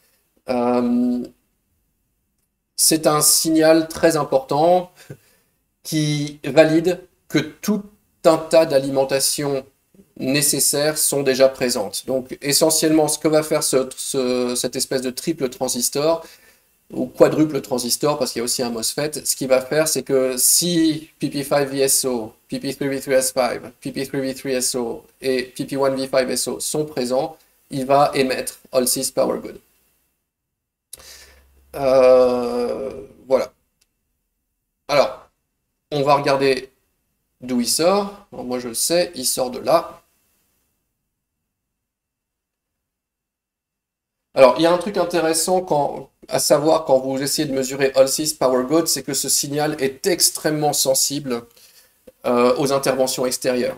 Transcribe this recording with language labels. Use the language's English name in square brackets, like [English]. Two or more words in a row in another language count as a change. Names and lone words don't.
[French] C'est un signal très important qui valide que tout un tas d'alimentations nécessaires sont déjà présentes. Donc essentiellement, ce que va faire cette espèce de triple transistor, ou quadruple transistor, parce qu'il y a aussi un MOSFET, ce qu'il va faire, c'est que si PP5VSO, PP3V3S5, PP3V3SO et PP1V5SO sont présents, il va émettre All-Sys Power Good. Voilà. Alors, on va regarder d'où il sort. Alors, moi, je le sais, il sort de là. Alors, il y a un truc intéressant à savoir quand vous essayez de mesurer All-Sys Power Good, c'est que ce signal est extrêmement sensible aux interventions extérieures.